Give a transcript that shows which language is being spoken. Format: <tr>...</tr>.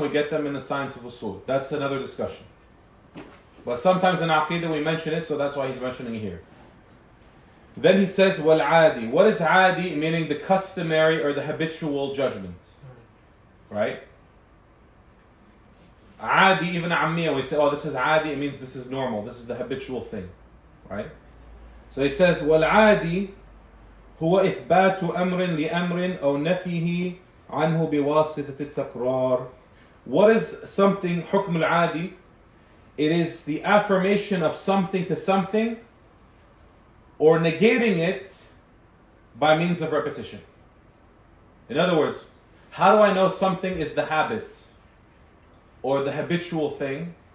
<en>We get them in the science of usul. That's another discussion. But sometimes in Aqidah we mention it, so that's why he's mentioning it here. Then he says, wal-adi. What is adi? Meaning the customary or the habitual judgment. Right? Adi, even ammiya, we say, oh, this is adi, it means this is normal, this is the habitual thing. Right? So he says,</en> <ar>وَالْعَادِي هو إثبات أمر لأمر أو نفيه عنه بواسطة التكرار.</ar> <en>What is something</en> <ar>حكم العادي?</ar> <en>It is the affirmation of something to something or negating it by means of repetition. In other words, how do I know something is the habit or the habitual thing?</en>